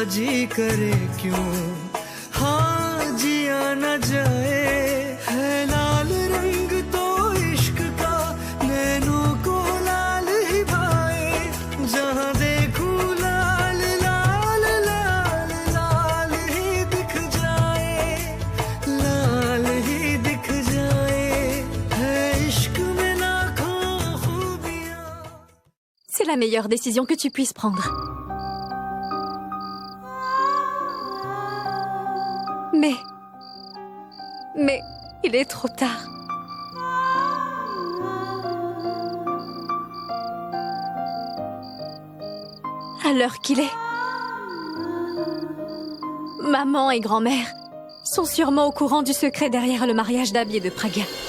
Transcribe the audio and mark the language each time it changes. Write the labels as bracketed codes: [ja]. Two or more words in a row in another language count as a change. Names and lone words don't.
[hi] जी करे क्यों हाँ जिया न जाए है लाल रंग तो इश्क का नैनों को लाल ही भाए जहाँ देखूं लाल लाल लाल लाल ही दिख जाए लाल ही दिख जाए है इश्क में लाखों खूबियाँ. [fr] C'est la meilleure décision que tu puisses prendre. Mais il est trop tard. À l'heure qu'il est, maman et grand-mère sont sûrement au courant du secret derrière le mariage d'Abby et de Pragya.